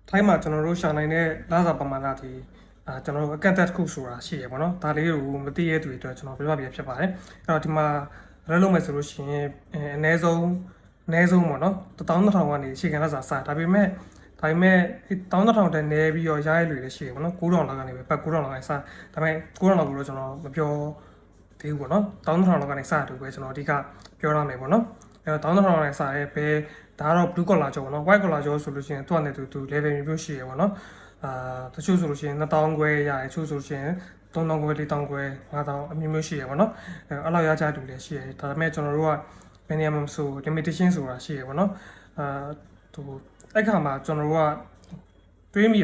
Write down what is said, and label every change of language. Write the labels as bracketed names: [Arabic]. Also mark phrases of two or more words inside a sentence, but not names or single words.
[Burmese] ထိုင်းမှာကျွန်တော်တို့ရှာနိုင်တဲ့လစာပမာဏဒီကျွန်တော်တို့အကန့်အသတ်တစ်ခုဆိုတာရှိရပါတော့ဒါလေးကိုမသိရတဲ့သူတွေအတွက်ကျွန်တော်ပြပြပြဖြစ်ပါတယ်အဲ့တော့ဒီမှာလည်းလုပ်မယ်ဆိုလို့ရှိရင်အနည်းဆုံးပေါ့နော်12000ကနေအခြေခံလစာစဒါပေမဲ့ 12000တက်နေပြီးတော့ရရလွေလည်းရှိရပါတော့9000လောက်ကနေပဲပတ်9000လောက်ကနေစဒါပေမဲ့9000လောက်ကိုတော့ကျွန်တော်မပြောသေးဘူးပေါ့ နော်12000လောက်ကနေစတူပဲကျွန်တော်အဓိကပြောရမယ်ပေါ့နော်အဲ့တော့12000လောက်ကနေစရဲပဲဒါကတော့ [English] blue collar job [Burmese] ပေါ့နော် [English] white collar job [Burmese] ဆိုလို့ရှိရင်သူ့အနေနဲ့သူ level မျိုးရှိရပေါ့နော်တချို့ဆိုလို့ရှိရင်2000ခွဲရတယ်တချို့ဆိုလို့ရှိရင်3000ခွဲ4000ခွဲ5000အမျိုးမျိုးရှိရပေါ့နော်အဲ့လောက်ရကြတူလည်းရှိရတယ်ဒါပေမဲ့ကျွန်တော်တို့က minimum ဆို limitation ဆိုတာရှိရပေါ့နော်သူအဲ့ခါမှာကျွန်တော်တို့ကတွေးမိရ